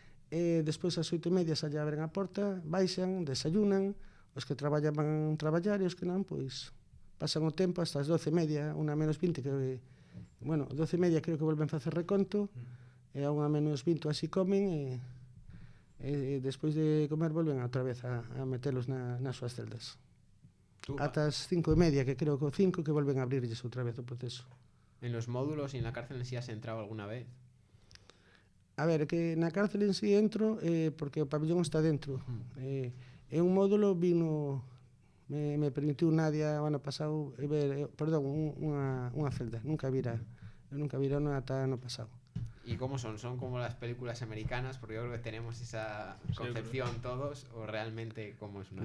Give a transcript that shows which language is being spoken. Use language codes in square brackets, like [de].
[gl] Despois ás 8:30 xa lle abren a porta, baixan, desayunan, os que traballan van traballar e os que non, pois pasan o tempo hasta as 12:30, 1:20, que, bueno, 12:30 creo que volven a facer reconto, e a 1:20 así comen, e despois de comer volven outra vez a metelos nas súas celdas. Ata as 5:30, que creo que o 5 que volven a abrirlles outra vez o proceso. [es] ¿En los módulos y en la cárcel en sí has entrado alguna vez? [gl] A ver, que na cárcel en sí entro porque o pabillón está dentro. En un módulo vino, me permitiu Nadia o ano pasado ver, perdón, unha celda. Eu nunca vira ata ano pasado. [es] ¿Y cómo son? ¿Son como las películas americanas? Porque yo creo que tenemos esa concepción todos, o realmente cómo es una...